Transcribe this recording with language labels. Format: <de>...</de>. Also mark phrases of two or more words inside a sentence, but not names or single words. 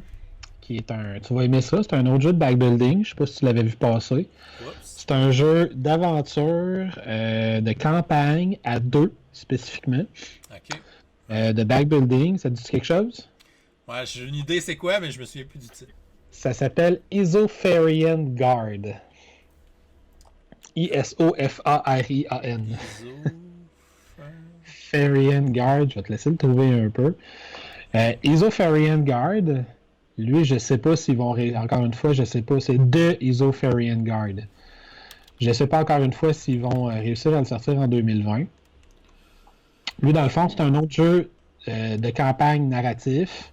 <fr>Qui est tu vas aimer ça, c'est un autre jeu de backbuilding, je sais pas si tu l'avais vu passer. C'est un jeu d'aventure, de campagne à 2 spécifiquement. De backbuilding, ça te dit quelque chose? Ouais, j'ai une idée c'est quoi, mais je me souviens plus du titre. Ça s'appelle Isofarian Guard. I-S-O-F-A-R-I-A-N. Farian Guard, je vais te laisser le trouver un peu. Isofarian Guard, lui, je sais pas s'ils vont... Encore une fois, je sais pas. C'est The Isofarian Guard. Je sais pas encore une fois s'ils vont réussir à le sortir en 2020. Lui, dans le fond, c'est un autre jeu de campagne narratif.</fr>